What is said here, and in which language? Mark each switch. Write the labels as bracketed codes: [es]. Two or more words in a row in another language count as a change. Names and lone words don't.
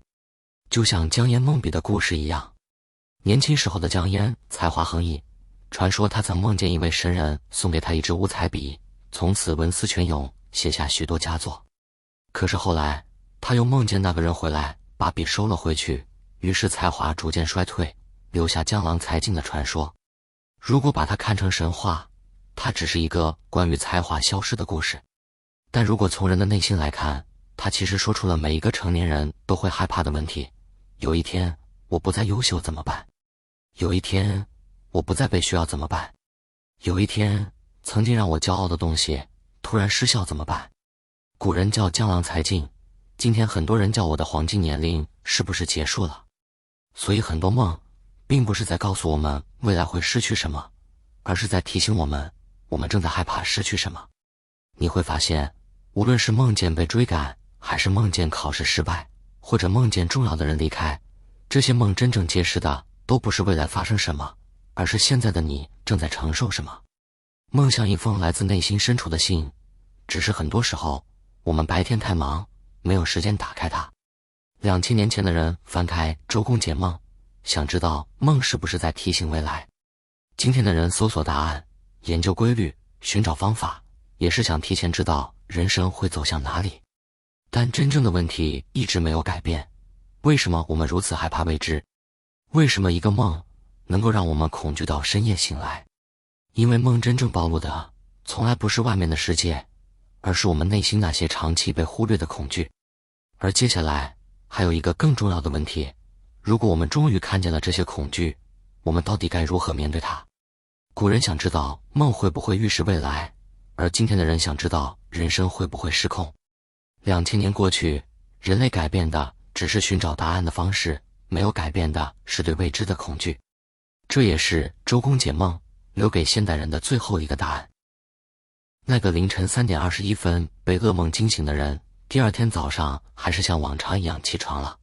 [zh] 就像江淹夢筆的故事一樣，年輕時候的江淹才華橫溢，傳說他曾夢見一位神人送給他一支五彩筆，從此文思泉湧，寫下許多佳作。可是後來他又夢見那個人回來，把筆收了回去，於是才華逐漸衰退，留下江郎才盡的傳說。如果把它看成神話，它只是一個關於才華消失的故事。但如果從人的內心來看，它其實說出了每一個成年人都會害怕的問題：有一天我不再優秀怎麼辦？有一天我不再被需要怎麼辦？有一天曾經讓我驕傲的東西突然失效怎麼辦？古人叫江郎才盡，今天很多人叫我的黃金年齡是不是結束了？所以很多夢並不是在告訴我們未來會失去什麼，而是在提醒我們，我們正在害怕失去什麼。你會發現，無論是夢見被追趕，還是夢見考試失敗，或者夢見重要的人離開，這些夢真正揭示的都不是未来發生什麼，而是現在的你正在承受什麼。夢像一封來自內心深處的信，只是很多時候我們白天太忙，沒有時間打開它。 2000年前的人翻開周公解夢，想知道夢是不是在提醒未來。今天的人搜索答案，研究規律，尋找方法，也是想提前知道人生會走向哪裡。但真正的問題一直沒有改變，為什麼我們如此害怕未知？為什麼一個夢能夠讓我們恐懼到深夜醒來？因為夢真正暴露的從來不是外面的世界，而是我們內心那些長期被忽略的恐懼。而接下來還有一個更重要的問題，如果我們終於看見了這些恐懼，我們到底該如何面對它？古人想知道夢會不會預示未來，而今天的人想知道人生會不會失控。2000年過去，人類改變的只是尋找答案的方式，沒有改變的是對未知的恐懼。這也是周公解夢留給現代人的最後一個答案。那個凌晨3點21分被噩夢驚醒的人，第二天早上還是像往常一樣起床了。